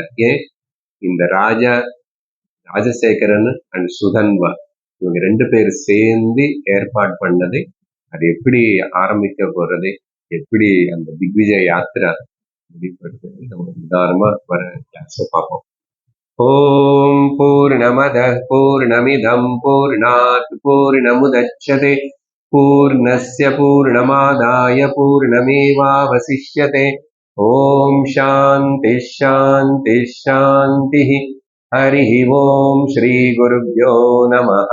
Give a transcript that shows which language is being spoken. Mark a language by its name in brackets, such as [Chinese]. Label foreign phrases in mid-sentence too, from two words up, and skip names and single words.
[Tamil] ஏன் இந்த ராஜசேகரன் அண்ட் சுதன்வா இவங்க 2 பேர் சேர்ந்து ஏற்பாடு பண்ணது. அது எப்படி ஆரம்பிக்க போறது, எப்படி அந்த திக்விஜய யாத்திரா முடிப்படுறது, நம்ம உதாரணமா வர கிளாஸ்ல பார்ப்போம். [Sanskrit] ओं पूर्णमदः पूर्णमिदं पूर्णात् पूर्णमुदच्यते पूर्णस्य पूर्णमादाय पूर्णमेवावशिष्यते. ओं शान्तिः शान्तिः शान्तिः. हरिः ओम श्री गुरुभ्यो नमः.